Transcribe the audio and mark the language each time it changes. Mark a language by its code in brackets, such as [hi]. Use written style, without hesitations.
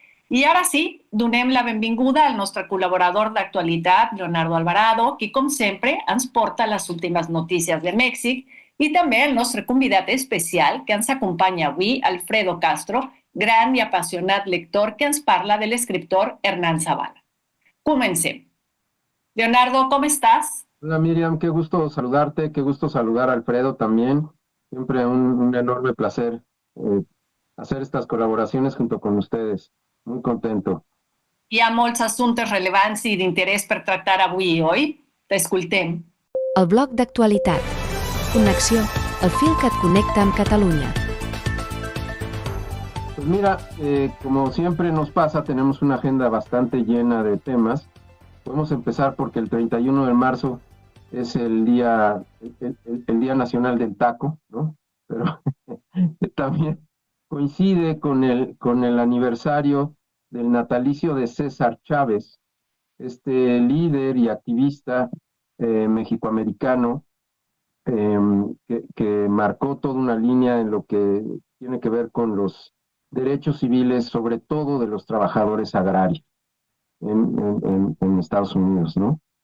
[ca] I ara sí, donem la benvinguda al nostre col·laborador d'actualitat, Leonardo Alvarado, qui, com sempre, ens porta les últimes notícies de Mèxic, i també el nostre convidat especial, que ens acompanya avui, Alfredo Castro, gran i apassionat lector que ens parla de l'escriptor Hernán Zavala. Comencem. [es] Leonardo, ¿cómo estás? Hola Miriam, qué gusto saludarte, qué gusto saludar a Alfredo también. Siempre un enorme placer hacer estas colaboraciones junto con ustedes. Muy contento. [ca] Hi ha molts assumptes rellevants i d'interès per tractar avui i oi? T'escoltem. El bloc d'actualitat. Connexió, el fil que et connecta amb Catalunya. [es] Pues mira, como siempre nos pasa, tenemos una agenda bastante llena de temas. Podemos empezar porque el 31 de marzo es el Día Nacional del Taco, ¿no? Pero también coincide con el aniversario del natalicio de César Chávez, este líder y activista mexicoamericano que marcó toda una línea en lo que tiene que ver con los derechos civiles, sobre todo de los trabajadores agrarios en Estados Unidos, ¿no?